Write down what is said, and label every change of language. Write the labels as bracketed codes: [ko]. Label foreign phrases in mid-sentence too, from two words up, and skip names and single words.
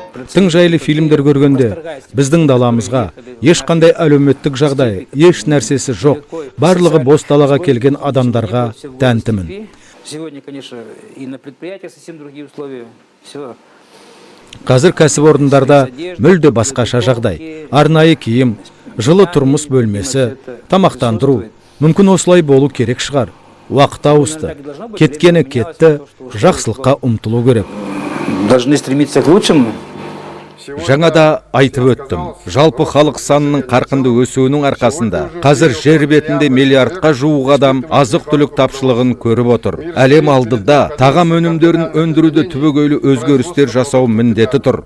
[kk] тың жайлы фильмдер көргенде біздің даламызға ешқандай әлеуметтік жағдай, еш нәрсесі жоқ, барлығы бос далаға келген адамдарға тәнтімін. [ru] Сегодня, конечно, и на предприятиях совсем другие условия. Все. [kk] Қазір кәсіпорындарда мүлде басқаша жағдай. Арнайы киім, жылы тұрмыс бөлмесі, тамақтандыру. Мүмкін осылай болу керек шығар. Уақыт ауысты. Кеткені кетті, жақсылыққа ұмтылу керек. [ru] Должны стремиться к лучшему. [kk] Жаңада айтып өттім. Жалпы халық санының қарқынды өсуінің арқасында қазір жер бетінде миллиардқа жуық адам азық-түлік тапшылығын көріп отыр. Әлем алдында тағам өнімдерін өндіруді түбегейлі өзгерістер жасау міндеті тұр.